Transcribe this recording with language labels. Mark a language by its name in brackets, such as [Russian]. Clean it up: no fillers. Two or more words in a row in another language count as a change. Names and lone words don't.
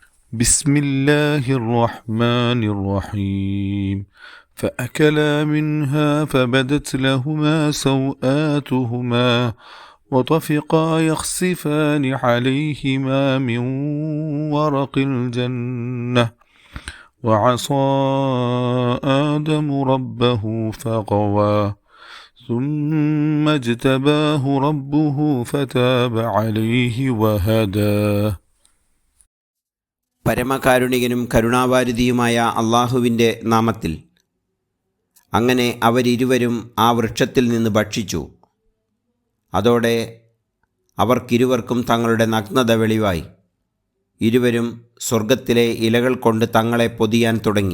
[Arabic] بسم الله الرحمن الرحيم فأكلا منها فبدت لهما سوآتهما وطفقا يخصفان عليهما من ورق الجنة وعصى آدم ربه فغوى ثم اجتباه ربه فتاب عليه وهداه. [Malayalam] പരമകാരുണികനും കരുണാവാരിധിയുമായ അള്ളാഹുവിൻ്റെ നാമത്തിൽ. അങ്ങനെ അവരിരുവരും ആ വൃക്ഷത്തിൽ നിന്ന് ഭക്ഷിച്ചു. അതോടെ അവർക്കിരുവർക്കും തങ്ങളുടെ നഗ്നത വെളിവായി. ഇരുവരും സ്വർഗത്തിലെ ഇലകൾ കൊണ്ട് തങ്ങളെ പൊതിയാൻ തുടങ്ങി.